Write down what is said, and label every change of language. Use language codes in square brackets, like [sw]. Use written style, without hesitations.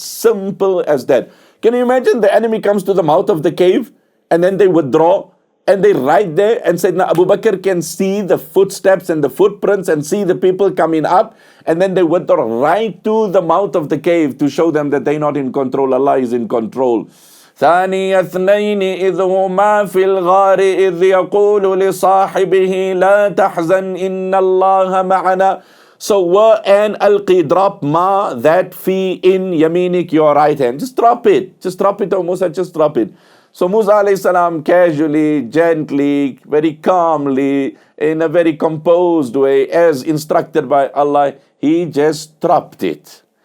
[en] Simple as that. Can you imagine the enemy comes to the mouth of the cave and then they withdraw and they right there, and Sayyidina Abu Bakr can see the footsteps and the footprints and see the people coming up, and then they withdraw right to the mouth of the cave to show them that they're not in control. Allah is in control. [ar] ثاني اثنين إذ هما في الغار إذ يقول لصاحبه لا تحزن إن الله معنا [en] So wa and alqi, drop ma, that fi in yaminik, your right hand. Just drop it. Just drop it, oh Musa, just drop it. So Musa alayhi salam casually, gently, very calmly, in a very composed way, as instructed by Allah, he just dropped it.